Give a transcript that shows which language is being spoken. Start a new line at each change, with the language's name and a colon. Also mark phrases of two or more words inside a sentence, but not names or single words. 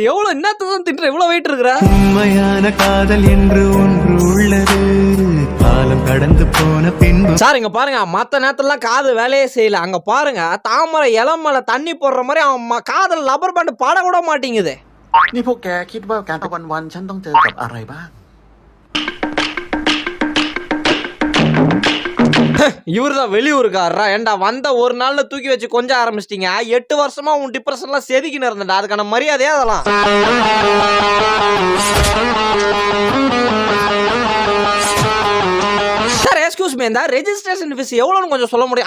Tamil: எவ்வளவு என்னத்தான் தின்ற இவ்வளவு வெயிட் இருக்கிற. உண்மையான காதல் என்று ஒன்று உள்ளது, காலம் கடந்து போன பின்பு. சார் இங்க பாருங்க மத்த நேரத்துல காது வேலையே செய்யல. அங்க பாருங்க தாமரை இளம் மேல தண்ணி போடுற மாதிரி அவன் காதல்
English: rubber band
Tamil: பாட கூட மாட்டேங்குது.
Thai: நீ พวกแกคิดว่าการทุกวันๆฉันต้องเจอกับอะไรบ้าง
Tamil: இவருதான் வெளியூருக்காரா. ஏண்டா வந்த ஒரு நாள்ல தூக்கி வச்சு கொஞ்சம் ஆரம்பிச்சிட்டீங்க. 8 வருஷமா உன் டிப்ரெஷன்லாம் செதுக்கின்னு இருந்தா. அதுக்கான மரியாதையா அதெல்லாம். சார்
English: excuse me,
Tamil: இந்த ரெஜிஸ்ட்ரேஷன் ஃபீஸ் எவ்வளவுன்னு கொஞ்சம் சொல்ல முடியும்?